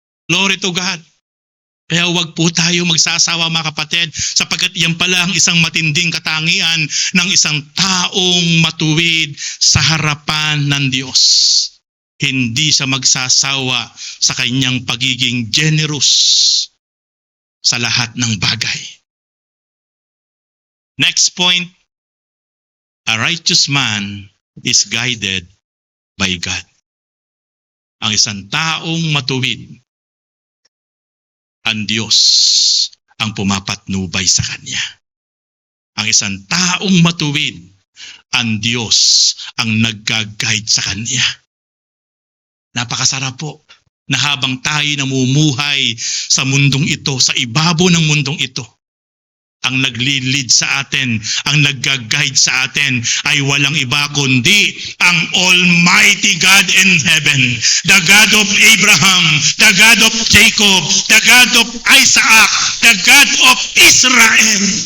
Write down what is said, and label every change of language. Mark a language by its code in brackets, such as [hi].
[en] Glory to God! [tl] Kaya huwag po tayo magsasawa mga kapatid, sapagkat yan pala ang isang matinding katangian ng isang taong matuwid sa harapan ng Diyos. Hindi siya magsasawa sa kanyang pagiging generous sa lahat ng bagay. [en] Next point, a righteous man is guided by God. [tl] Ang isang taong matuwid, ang Diyos ang pumapatnubay sa kanya. Ang isang taong matuwid, ang Diyos ang nagga-guide sa kanya. Napakasarap po na habang tayo namumuhay sa mundong ito, sa ibabaw ng mundong ito, ang nagli-lead sa atin, ang nagga-guide sa atin ay walang iba kundi ang [en] Almighty God in heaven. The God of Abraham, the God of Jacob, the God of Isaac, the God of Israel.